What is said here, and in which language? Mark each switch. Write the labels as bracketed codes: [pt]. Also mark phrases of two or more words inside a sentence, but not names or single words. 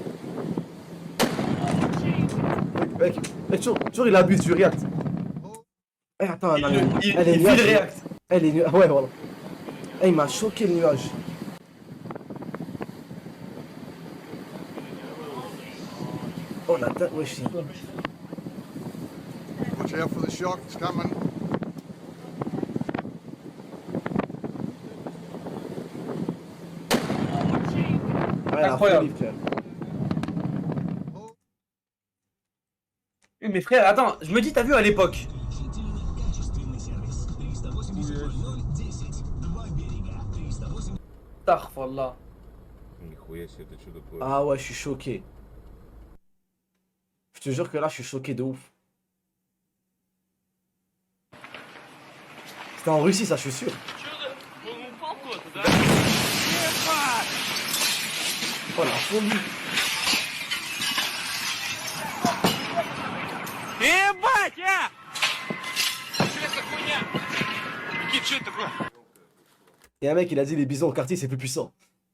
[fr] Toujours il abuse du react. Eh, attends, non, non, Il elle est vit le nuage. react. Elle est nuage. Ouais, voilà. Eh, il m'a choqué le nuage. Oh la tête, wesh. [en] Watch out for the shock, it's coming. [fr] Ouais, la Incroyable. folie, frère. Oui, mais frère, attends, je me dis, t'as vu à l'époque. Astaghfirullah. [ru] Нихуя себе, это что такое? [fr] Ah ouais, je suis choqué. Je te jure que là, je suis choqué de ouf. C'était en Russie, ça, je suis sûr. Oh la folie. [ru] Ебать, а! Что это хуйня? Никит, что это такое? [fr] Et un mec, il a dit les bisons au quartier, c'est plus puissant.